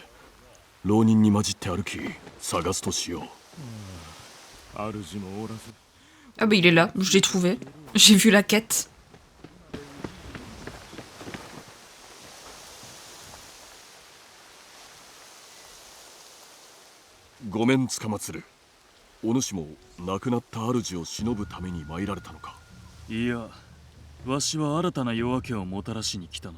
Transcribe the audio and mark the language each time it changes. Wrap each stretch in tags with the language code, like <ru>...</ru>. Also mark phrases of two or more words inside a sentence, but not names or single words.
<ja>浪人に混じって歩き探すとしよう。主もおらず。</ja> <fr>Ah bah il est là, je l'ai trouvé. J'ai vu la quête.</fr> <ja>ごめんつかまつる。お主も亡くなった主を偲ぶために参られたのか。いや、わしは新たな夜明けをもたらしに来たのだ。</ja>